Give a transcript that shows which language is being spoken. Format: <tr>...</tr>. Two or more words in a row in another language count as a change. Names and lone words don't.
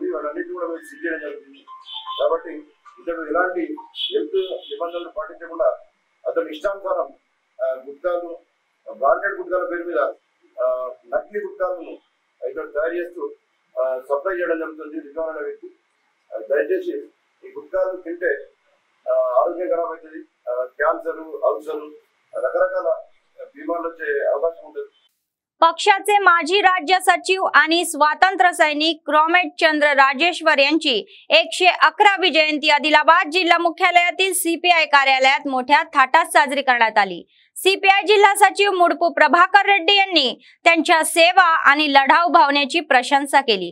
<te>వాళ్ళన్నింటినీ కూడా మేము సీజ్ చేయడం జరుగుతుంది. కాబట్టి ఇతడు ఎలాంటి హెల్త్ నిబంధనలు పాటించకుండా అతని ఇష్టానుసారం గుట్కాలు, బ్రాండెడ్ గుట్కాల పేరు మీద నకిలీ గుట్కాలను ఇతడు తయారు చేస్తూ సప్లై చేయడం జరుగుతుంది. రిజ్వాన్ అనే వ్యక్తి దయచేసి ఈ గుట్కాలు తింటే ఆరోగ్యం ఖరాబ్ అవుతుంది. క్యాన్సర్, అల్సర్, రకరకాల बीमार అవకాశం ఉంటుంది.</te> <mr>पक्षाचे माजी राज्य सचिव आणि स्वातंत्र्य सैनिक रोमेटचंद्र राजेश्वर यांची 111वी जयंती आदिलाबाद जिल्हा मुख्यालयातील सीपीआय कार्यालयात मोठ्या थाटात साजरी करण्यात आली. सीपीआय जिल्हा सचिव मुडपू प्रभाकर रेड्डी यांनी त्यांच्या सेवा आणि लढाऊ भावनेची प्रशंसा केली.</mr>